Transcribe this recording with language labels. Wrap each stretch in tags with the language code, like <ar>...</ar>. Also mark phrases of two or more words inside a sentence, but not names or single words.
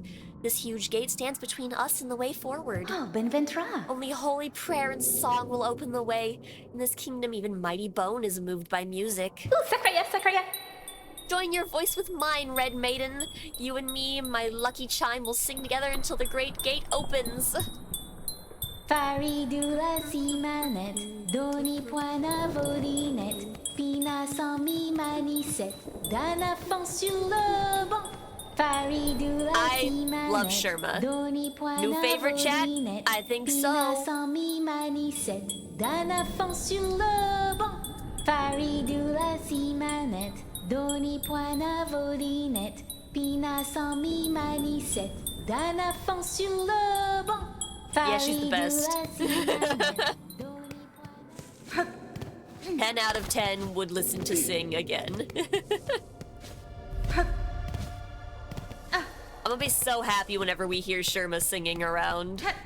<en>This huge gate stands between us and the way forward. Oh, Benventra. Only holy prayer and song will open the way. In this kingdom, even mighty bone is moved by music. Ooh, Sakraya, Sakraya. Join your voice with mine, Red Maiden. You and me, my lucky chime, will sing together until the great gate opens. Faridula si manette, doni poina volinette, pina sans mi manisette,</en> <fr>d'un enfant sur le banc. Faridula si manette,</fr> <en>love Sherma. Doni poina New favorite chat? volinette, I think pina so. sans mi manisette,</en> <fr>d'un enfant sur le banc. Faridula si manette, doni poina volinette, pina sans mi manisette, d'un enfant sur le banc.</fr> <en>Yeah, she's the best. 10 out of 10 would listen to sing again. I'm gonna be so happy whenever we hear Sherma singing around.</en>